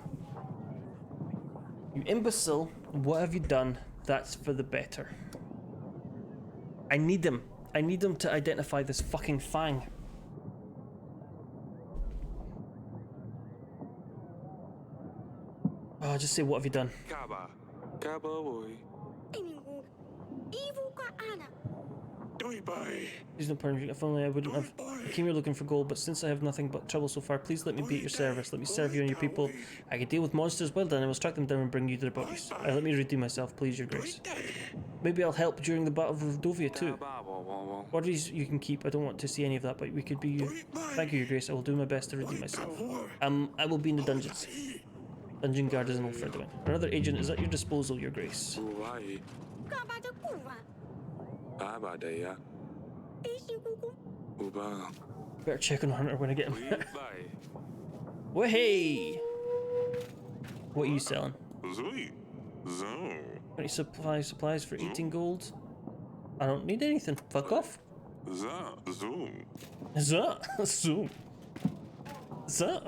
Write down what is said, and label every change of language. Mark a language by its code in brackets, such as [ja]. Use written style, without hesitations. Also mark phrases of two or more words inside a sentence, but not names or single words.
[en] You imbecile! What have you done? That's for the better. I need them. I need them to identify this fucking fang. Oh, just say, what have you done? Kaba. Kaba boy. Evil ka ana. Doi bye. Please don't pardon me. If only I wouldn't have. I came here looking for gold, but since I have nothing but trouble so far, please let me be at your service. Let me serve you and your people. I can deal with monsters. Well done. I will strike them down and bring you their bodies. Let me redeem myself, please, Your Grace. Maybe I'll help during the Battle of Rodovia too. Bodies you can keep. I don't want to see any of that, but we could be. Thank you, Your Grace. I will do my best to redeem myself. I will be in the dungeons. Dungeon guard is an old friend of mine. Another agent is at your disposal, Your Grace. Uai. Ka ba de kuwa. Aba daya. Isi kuku. Uba. Better check on Hunter when I get him. We bye. Well, hey! What are you selling? Zui. Zo. 20 supplies for 18 gold. I don't need anything. Fuck off. Za. Zoom. Za. Zoom. Za.